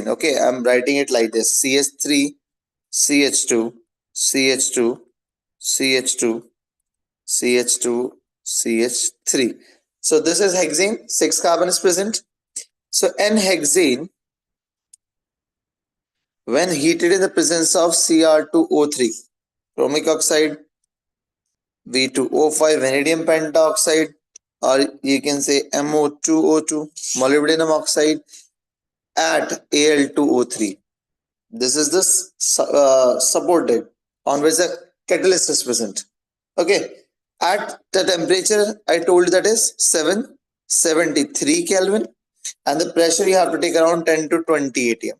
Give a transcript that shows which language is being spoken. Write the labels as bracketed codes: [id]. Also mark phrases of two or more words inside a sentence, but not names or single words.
[en] Okay, I'm writing it like this: CH3, CH2, CH2, CH2, CH2, CH3. So this is hexane, 6 carbon is present. So N-hexane, when heated in the presence of Cr2O3, chromic oxide, V2O5, vanadium pentoxide, or you can say MO2O2, molybdenum oxide, at Al2O3. This is the supported on which the catalyst is present. Okay, at the temperature I told, that is 773 Kelvin, and the pressure you have to take around 10 to 20 atm.